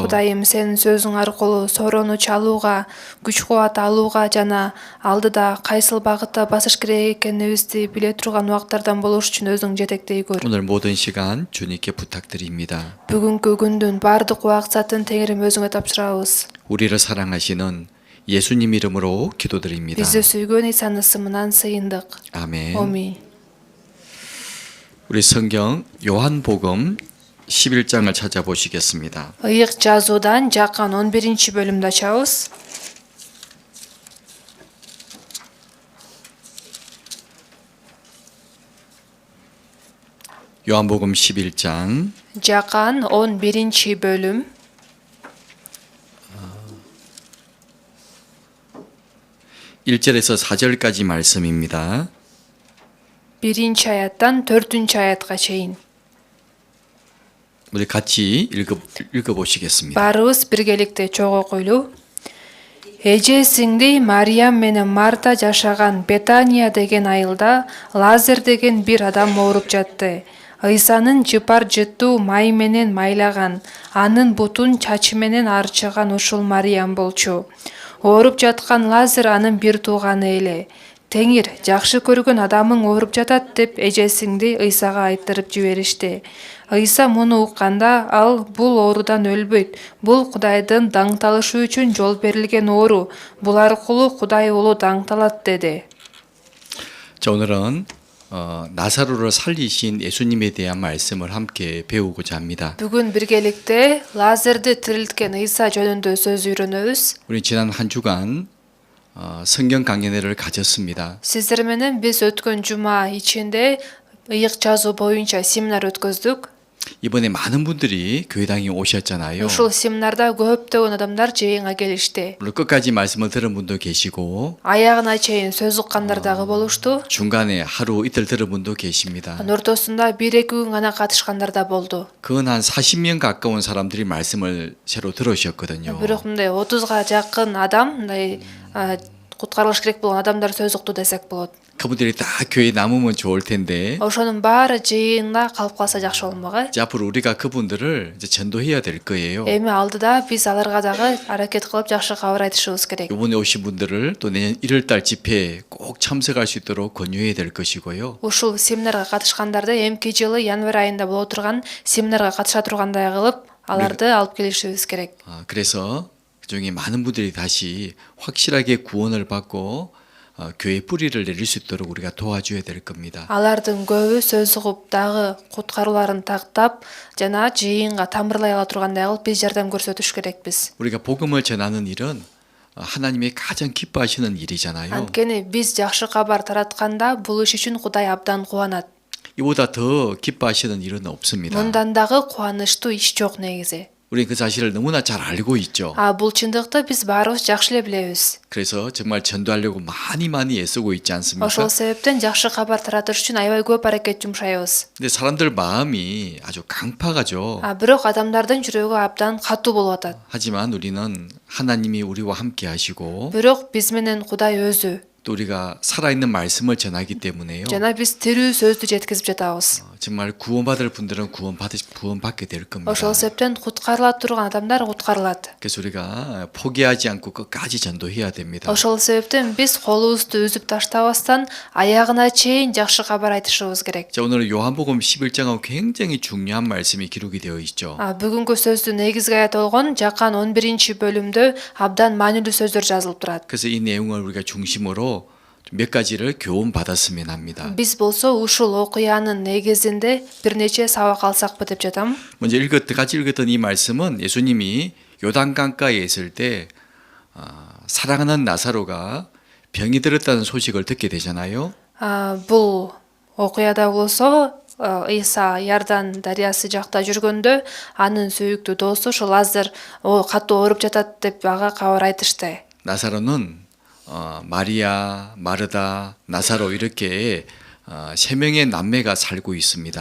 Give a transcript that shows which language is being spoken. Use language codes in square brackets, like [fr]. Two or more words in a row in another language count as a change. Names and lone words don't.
[ky] Кудайым сенин сөзүң аркылуу сороону чалууга, күч кубат алууга жана алдыда кайсыл багытта басыш керек экенибизди биле турган убактардан болуш үчүн өзүң жетектей көр. [ko] 오늘 모든 시간 주님께 부탁드립니다. [ky] Бүгүнкү күндүн баардык убакытын Теңирим өзүңө тапшырабыз. [ko] 우리를 사랑하시는 예수님 이름으로 기도드립니다. [ky] Бизди сүйгөн Исанын ысымынан сыйындык. [ko] 아멘. [ky] Амин. [ko] 우리 성경 요한복음 11장을 찾아보시겠습니다. [ky] Ыйык жазуудан Жакан 11-бөлүмдү ачабыз. [ko] 요한복음 11장 [ky] Жакан 11-бөлүм [ko] 1절에서 4절까지 말씀입니다. [ky] 1-аяттан 4-аятка чейин. [ko] 우리 같이 읽어보시겠습니다. [ky] Баарыбыз биргеликте чогуу окуйлу. Эжесиңди Мариям менен Марта жашаган Бетания деген айылда Лазар деген бир адам ооруп жатты. Ыйсанын жыпар жыттуу май менен майлаган, анын бутун чачы менен арчыган ушул Мариям болчу. Ооруп жаткан Лазар анын бир тууганы эле. Теңир, жакшы көргөн адамың ооруп жатат деп эжесиңди Ыйсага айтырып жиберишти. Ыйса муну укканда ал бул оорудан өлбөйт. Бул Кудайдын даңталышы үчүн жол берилген оору. Бул аркылуу Кудай уулу даңталат деди. [ko] 자, 오늘은 나사로를 살리신 예수님에 대한 말씀을 함께 배우고자 합니다. [ky] Бүгүн биргеликте Лазарды тирилткен Ыйса жөнүндө сөз үйрөнөбүз. [ko] 우리 지난 한 주간 성경 강연회를 가졌습니다. [ky] Сиздер менен биз өткөн жума ичинде ыйык жазуу боюнча семинар өткөздүк. [ko] 이번에 많은 분들이 교회당에 오셨잖아요. [ky] Ушул семинарда көптөгөн адамдар жыйынга келишти. [ko] 물론 끝까지 말씀을 들은 분도 계시고 [ky] Аягына чейин сөз уккандар дагы болушту. [ko] 중간에 하루 이틀 들은 분도 계십니다. [ky] Ортосунда 1-2 күн гана катышкандар да болду. [ko] 그건 한 40명 가까운 사람들이 말씀을 새로 들으셨거든요. [ky] Бирок мындай 30га жакын адам, мындай куткарылыш керек болгон адамдар сөз укту десек болот. [ko] 그분들이 다 교회에 남으면 좋을 텐데 [ky] Ошонун баары жыйында калып калса жакшы болмок, [ko] 이제 앞으로 우리가 그분들을 이제 전도해야 될 거예요. [ky] Эми алдыда биз аларга дагы аракет кылып жакшы кабар айтышыбыз керек. [ko] 이번에 오신 분들을 또 내년 1월달 집회에 꼭 참석할 수 있도록 권유해야 될 것이고요. [ky] Ушул семинарга катышкандарды эмки жылы январь айында боло турган семинарга катыша тургандай кылып, аларды алып келишибиз керек. [ko] 그래서 그중에 많은 분들이 다시 확실하게 구원을 받고 교회 뿌리를 내릴 수 있도록 우리가 도와줘야 될 겁니다. [ky] Алардын көбү сөз угуп дагы куткарууларын тактап жана жыйынга тамырлай ала тургандай кылып биз жардам көрсөтүш керекпиз. [ko] 우리가 복음을 전하는 일은 하나님이 가장 기뻐하시는 일이잖아요. [ky] Анткени биз жакшы кабар таратканда бул иш үчүн Кудай абдан кубанат. [ko] 이보다 더 기뻐하시는 일은 없습니다. [ky] Мындан дагы кубанычтуу иш жок негизи. [ko] 우리 그 사실을 너무나 잘 알고 있죠. [ky] Бул чындыкты биз баарыбыз жакшы эле билебиз. [ko] 그래서 정말 전도하려고 많이 애쓰고 있지 않습니까? [ky] Ошол себептен жакшы кабар таратыш үчүн аябай көп аракет жумшайбыз. [ko] 근데 사람들 마음이 아주 강팍하죠. [ky] Бирок адамдардын жүрөгү абдан катуу болуп атат. [ko] 하지만 우리는 하나님이 우리와 함께 하시고 [ky] Бирок биз менен Кудай өзү [ko] 또 우리가 살아있는 말씀을 전하기 때문에요. [ky] жана биз тирүү сөздү жеткизип жатабыз. [ko] 정말 구원받을 분들은 구원받게 될 겁니다. [ky] Ошол себептен куткарыла турган адамдар куткарылат. [ko] 그래서 우리가 포기하지 않고 끝까지 전도해야 됩니다. [ky] Ошол себептен биз колубузду үзүп таштабастан аягына чейин жакшы кабар айтышыбыз керек. [ko] 자, 오늘 요한복음 11장하고 굉장히 중요한 말씀이 기록이 되어 있죠. [ky] Бүгүнкү сөздүн негизги аят болгон Жакан 11-бөлүмдө абдан маанилүү сөздөр жазылып турат. [ko] 그래서 이 내용을 우리가 중심으로 몇 가지를 교훈 받았으면 합니다. [ky] Биз болсо ушул окуянын негизинде бир нече сабак алсакпы деп жатам. [ko] 먼저 같이 읽었던 이 말씀은 예수님이 요단강가에 있을 때 사랑하는 나사로가 병이 들었다는 소식을 듣게 되잖아요. [ky] Бул окуяда болсо Иса Ярдан дарыясы жакта жүргөндө анын сүйүктүү досу ошо Лазар катуу ооруп жатат деп ага кабар айтышты. [ko] 나사로는 마리아, 마르다, 나사로 이렇게 세 명의 남매가 살고 있습니다.